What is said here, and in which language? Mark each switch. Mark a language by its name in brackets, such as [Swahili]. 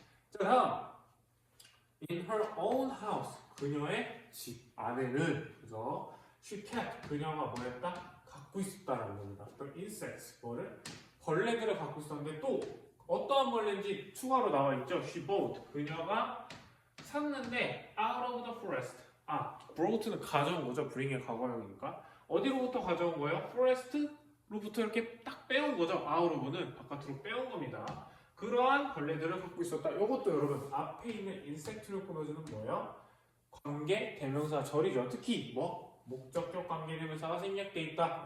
[Korean] 자, 다음 [English] in her own house, [Korean] 그녀의 집 안에는, 그죠? [English] she kept, [Korean] 그녀가 뭐였다? 갖고 있었다라는 겁니다. 또 insects, 뭐를? 벌레들을 갖고 있었는데 또 어떠한 벌레인지 추가로 나와 있죠. [English] She bought. [Korean] 그녀가 샀는데 [English] out of the forest. [Korean] brought는 가져온 거죠. bring의 과거형이니까. 어디로부터 가져온 거예요? forest로부터 이렇게 딱 빼온 거죠. out of는 바깥으로 빼온 겁니다. 그러한 벌레들을 갖고 있었다. 이것도 여러분 앞에 있는 insect를 꾸며주는 뭐예요? 관계 대명사 절이죠. 특히 뭐 목적격 관계 대명사가 생략돼 있다.